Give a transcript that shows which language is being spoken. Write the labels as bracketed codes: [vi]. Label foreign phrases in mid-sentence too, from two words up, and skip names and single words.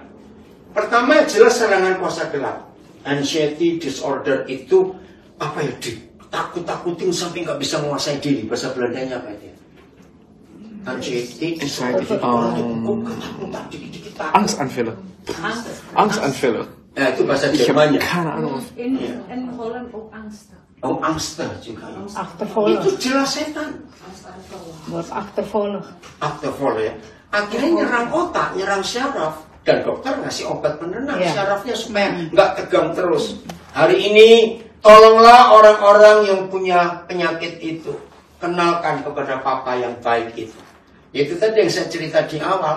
[id] Pertama jelas serangan kuasa gelap. [en] Anxiety disorder [id] itu apa ya? Takut-takutin sampai nggak bisa menguasai diri. Bahasa Belandanya apa itu? [en] Anxiety disorder. [de] Angstanfälle. Angstanfälle. [id] Ya, itu bahasa Jermannya. [nl] In Holland ook angst. [id] Oh, angst juga. [nl] Achtervolgen. [id] Itu jelas setan. [nl] Wordt achtervolgen. Achtervolgen ya. [id] Akhirnya nyerang otak, nyerang syaraf. Dan dokter ngasih obat penenang syarafnya supaya nggak tegang terus. Hari ini tolonglah orang-orang yang punya penyakit itu. Kenalkan kepada papa yang baik itu. Itu tadi yang saya cerita di awal.